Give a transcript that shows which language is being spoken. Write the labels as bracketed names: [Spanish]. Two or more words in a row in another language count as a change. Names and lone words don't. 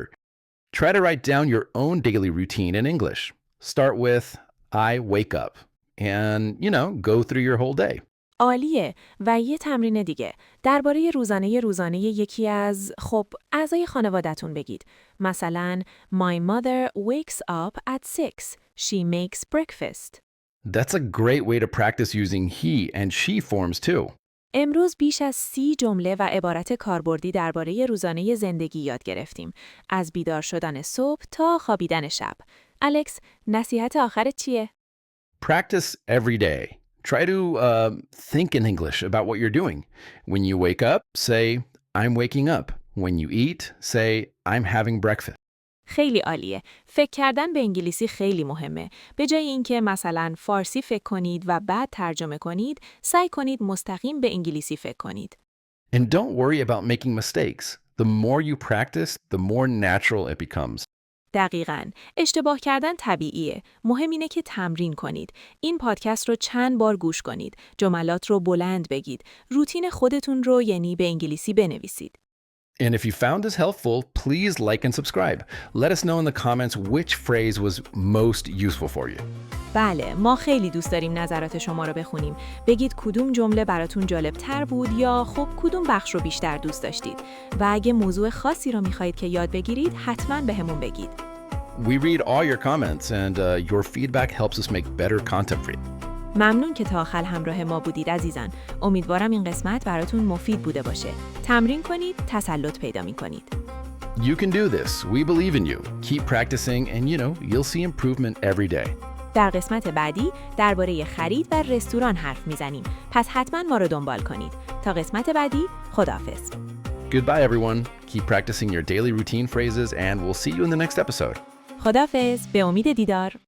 [English] Try to write down your own daily routine in English. Start with I wake up and, go through your whole day. [Persian] عالیه. و یه تمرین دیگه. درباره روزانه یکی از اعضای خانواده‌تون بگید. [English] مثلا My mother wakes up at 6. She makes breakfast. That's a great way to practice using he and she forms too. [Persian] امروز بیش از 30 جمله و عبارت کاربردی درباره روزانه زندگی یاد گرفتیم. از بیدار شدن صبح تا خوابیدن شب. الکس، نصیحت آخرت چیه؟ [English] Practice every day. Try to think in English about what you're doing. When you wake up, say, I'm waking up. When you eat, say, I'm having breakfast. [Persian] خیلی عالیه. فکر کردن به انگلیسی خیلی مهمه. به جای اینکه مثلا فارسی فکر کنید و بعد ترجمه کنید، سعی کنید مستقیم به انگلیسی فکر کنید. [English] And don't worry about making mistakes. The more you practice, the more natural it becomes. [Persian] دقیقاً. اشتباه کردن طبیعیه. مهم اینه که تمرین کنید. این پادکست رو چند بار گوش کنید. جملات رو بلند بگید. روتین خودتون رو یعنی به انگلیسی بنویسید. [English] And if you found this helpful, please like and subscribe. Let us know in the comments which phrase was most useful for you. [Persian] بله، ما خیلی دوست داریم نظرات شما رو بخونیم. بگید کدوم جمله براتون جالب تر بود یا کدوم بخش رو بیشتر دوست داشتید. و اگه موضوع خاصی رو میخواید که یاد بگیرید، حتما بهمون بگید. [English] We read all your comments and your feedback helps us make better content for you. [Persian] ممنون که تا آخر همراه ما بودید عزیزان. امیدوارم این قسمت براتون مفید بوده باشه. تمرین کنید، تسلط پیدا می‌کنید. [English] You can do this. We believe in you. Keep practicing and you'll see improvement every day. [Persian] در قسمت بعدی درباره خرید و رستوران حرف میزنیم. پس حتما ما رو دنبال کنید. تا قسمت بعدی، خداحافظ. [English] Goodbye everyone. Keep practicing your daily routine phrases and we'll see you in the next episode. [Persian] خداحافظ. به امید دیدار.